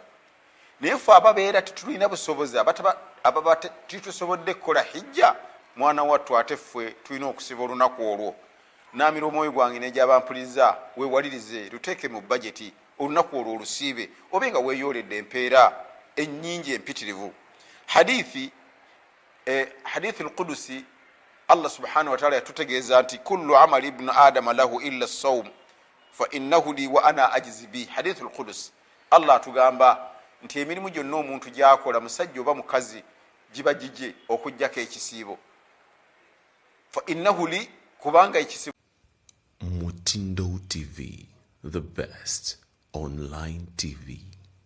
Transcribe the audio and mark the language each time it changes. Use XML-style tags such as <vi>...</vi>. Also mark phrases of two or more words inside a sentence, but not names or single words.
<lg>Naye ffe ababeera tetulina busobozi, ababa titusobodde kukola hijja, mwana wattu ate ffe tulina okusiba olunaku olwo. Naamira omwoyo gwange n'egy'abampuliriza weewalirize luteeke mu bajeti olunaku olwo olusiibe, obe nga weeyooledde empeera ennyingi empitirivu.</lg> <ar>Hadithi al-Qudusi, Allah سبحانه وتعالى</ar> <lg>yatutegeeza nti</lg> <ar>كل عمل ابن آدم له إلا الصوم فإنه لي وأنا أجزي به.</ar> <lg>Hadithi al-Qudusi, Allah atugamba nti emirimu gyonna omuntu gyakola, musajja oba mukazi, giba gije okujjako ekisiibo.</lg> <ar>فإنه لي,</ar> <lg>kubanga ekisiibo. Mutindo TV,</lg> <en>the best online TV.</en>